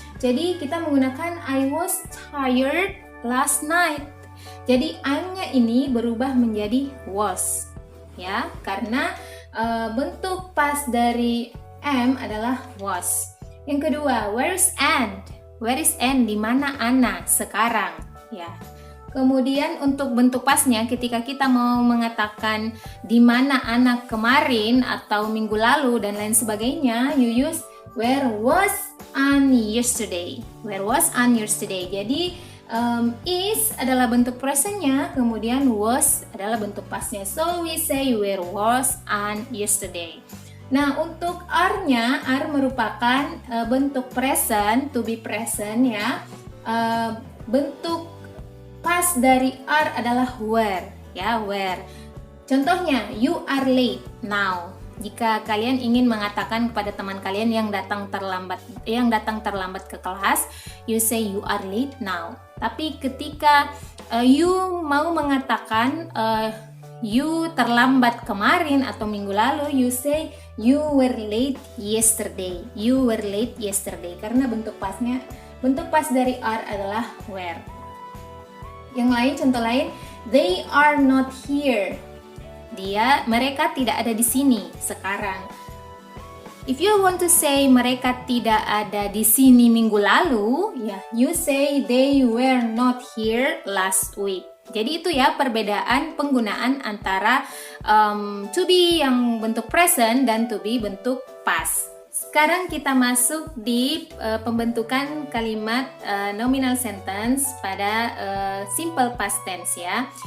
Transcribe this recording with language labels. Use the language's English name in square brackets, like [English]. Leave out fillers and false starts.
[Indonesian] Jadi kita menggunakan [English] I was tired last night. [Indonesian] Jadi am-nya ini berubah menjadi was ya, karena bentuk past dari am adalah was. Yang kedua, [English] where is Anne? Where is Anne? [Indonesian] Di mana Anna sekarang ya. Kemudian untuk bentuk pastnya ketika kita mau mengatakan di mana Anna kemarin atau minggu lalu dan lain sebagainya, [English] you use where was Anne yesterday. Where was Anne yesterday. [Indonesian] Jadi is adalah bentuk presentnya, kemudian was adalah bentuk pastnya. [English] So we say where was Anne yesterday. [Indonesian] Nah, untuk are-nya, are merupakan bentuk present, to be present ya. Bentuk past dari are adalah were ya, were. Contohnya, [English] you are late now. [Indonesian] Jika kalian ingin mengatakan kepada teman kalian yang datang terlambat ke kelas, [English] you say you are late now. [Indonesian] Tapi ketika you mau mengatakan you terlambat kemarin atau minggu lalu, [English] you say you were late yesterday. You were late yesterday [Indonesian] karena bentuk pas dari are adalah were. Yang lain, contoh lain, [English] they are not here. [Indonesian] Mereka tidak ada di sini sekarang. [English] If you want to say [Indonesian] mereka tidak ada di sini minggu lalu, ya, [English] you say they were not here last week. [Indonesian] Jadi itu ya perbedaan penggunaan antara to be yang bentuk present dan to be bentuk past. Sekarang kita masuk di pembentukan kalimat nominal sentence pada simple past tense ya.